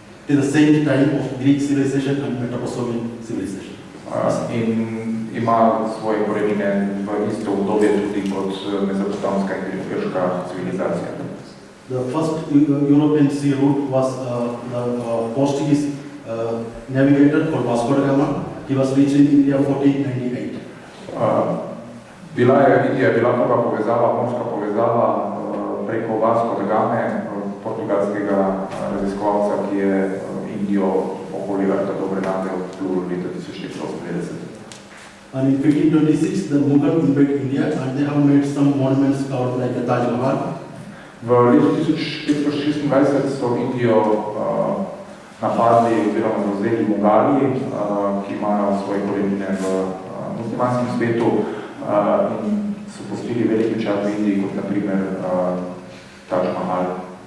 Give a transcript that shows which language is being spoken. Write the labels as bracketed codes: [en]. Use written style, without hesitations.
[en] At the same time of Greek civilization and Mesopotamian civilization. [sl] In ima svoje korenine v isto obdobje tudi kot mezopotamska in grška civilizacija. [en] The first European sea route was the Portuguese navigator called Vasco da Gama. He was reached in India 1498. [sl] Indija je bila prva povezava, morska povezava preko Vasco da Game, portugalskega raziskovalca, ki je Indijo okoli vrta do Grenade odplul leta 1498. [en] And in 1526, the Mughal invaded India and they have made some monuments called like the Taj Mahal. [sl] V letu 1526 so Indijo napadli oziroma zavzeli Mughali, ki imajo svoje korenine v muslimanskem svetu in so pustili velik pečat v Indiji, kot na primer Taj Mahal.